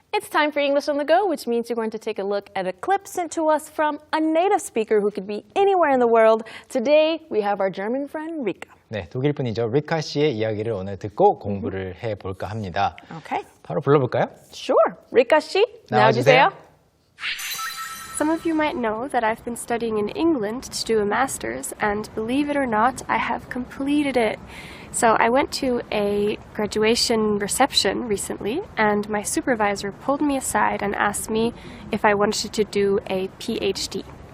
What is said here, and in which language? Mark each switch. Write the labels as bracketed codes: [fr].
[en] time for English on the go, which means you're going to take a look at a clip sent to us from a native speaker who could be anywhere in the world. Today, we have our German friend, Rika. [ko] 네, 독일 분이죠. 리카 씨의 이야기를 오늘 듣고 공부를 해볼까 합니다. [en] Okay. [ko] 바로 불러볼까요? [en] Sure. [ko] Rika 씨, 나와주세요. [en] Some of you might know that I've been studying in England to do a master's, and believe it or not, I have completed it. So I went to a graduation reception recently, and my supervisor pulled me aside and asked me if I wanted to do a PhD.